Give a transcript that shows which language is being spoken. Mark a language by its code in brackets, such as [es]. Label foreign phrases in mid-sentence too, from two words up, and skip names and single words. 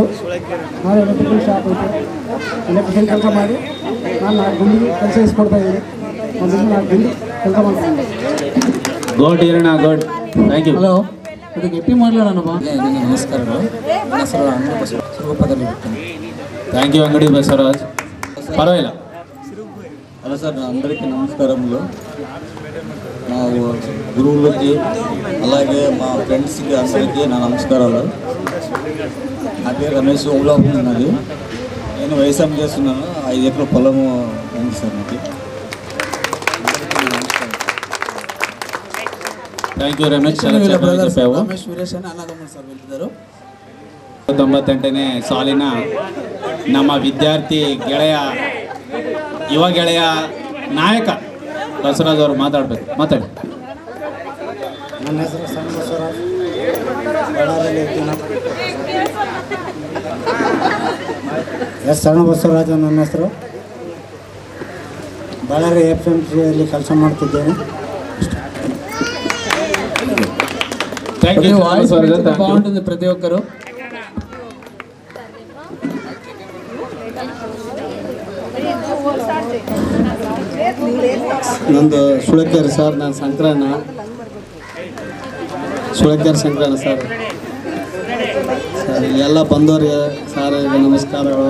[kn] ನಾವು ಎಲೆಕ್ಟ್ರಿಕಲ್ ಶಾಪ್ ಐತೆ. ಎಲೆಕ್ಟ್ರಿಕಲ್ ಕೆಲಸ ಮಾಡಿ ನಾನು 4 ಗುಂಡಿಗೆ ಕೆಲಸ ಇಸ್ಕೊಡ್ತಾ ಇದ್ದೀನಿ. ಒಂದು 4 ಗುಂಡಿ ಕೆಲಸ ಮಾಡ್ತೀನಿ. [en] ಗುಡ್ ಈರಣ್ಣ, ಗುಡ್. thank you. [kn] ಹಲೋ, ಇದಕ್ಕೆ ಎಪ್ಪಿ ಮಾಡಲಣ್ಣಪ್ಪ. ನಮಸ್ಕಾರಗಳು. ನನ್ನ ಹೆಸರು ಅಂಗಡಿ ಬಸವರಾಜ್, ಸಿರುಗುಪ್ಪದಲ್ಲಿ ಇರ್ತೀನಿ. [en] thank you [te] అంగడి బసవరాజ్. పర్వాలేదు. హలో సార్, అందరికీ నమస్కారములు. మా గురువులకి అలాగే మా ఫ్రెండ్స్కి అందరికీ నా నమస్కారాలు. నా పేరు రమేష్. ఓంలోపం ఉన్నది. నేను వ్యవసాయం చేస్తున్నాను. 5 ఎకరాల పొలము ఉంది సార్ నాకు. [en] thank you [te] రమేష్, చాలా చక్కగా చెప్పావు. [kn] 98 ಸಾಲಿನ ನಮ್ಮ ವಿದ್ಯಾರ್ಥಿ ಗೆಳೆಯ, ಯುವ ಗೆಳೆಯ, ನಾಯಕ ಬಸವರಾಜ್ ಅವರು ಮಾತಾಡಬೇಕು. ಮಾತಾಡಿ. ನನ್ನ ಹೆಸರು ಸಣ್ಣ ಬಸವರಾಜ್, ಬಳ್ಳಾರಿಯಲ್ಲಿ ಇರ್ತೀನಿ. ಸಣ್ಣ ಬಸವರಾಜ ನನ್ನ ಹೆಸರು. ಬಳ್ಳಾರಿ FMCಯಲ್ಲಿ ಕೆಲಸ ಮಾಡ್ತಿದ್ದೇನೆ. [te] బాగుంటుంది ప్రతి ఒక్కరు. [kn] ನಂದು ಸುಳಕೆರೆ ಸರ್, ನಾನು ಸಂಕ್ರಣ ಸುಳಕೆರೆ ಸಂಕ್ರಣ ಸರ್. ಎಲ್ಲ ಬಂದವರಿಗೆ ಸರ್ ನಮಸ್ಕಾರಗಳು.